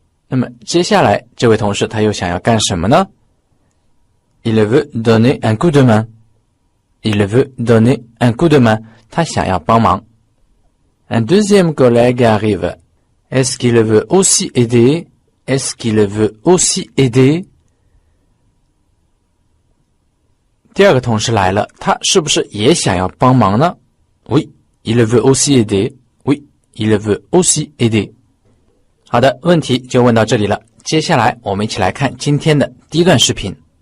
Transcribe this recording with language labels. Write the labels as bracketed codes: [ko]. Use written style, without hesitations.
[zh] 那么接下来这位同事他又想要干什么呢？ [fr] Il veut donner un coup de main. Il veut donner un coup de main. [zh] 他想要帮忙。 [fr] Un deuxième collègue arrive. Est-ce qu'il veut aussi aider? Est-ce qu'il veut aussi aider? [zh] 第二个同事来了，他是不是也想要帮忙呢？ [fr] Oui, il veut aussi aider. Oui, il veut aussi aider. [zh] 好的，问题就问到这里了。接下来我们一起来看今天的第一段视频。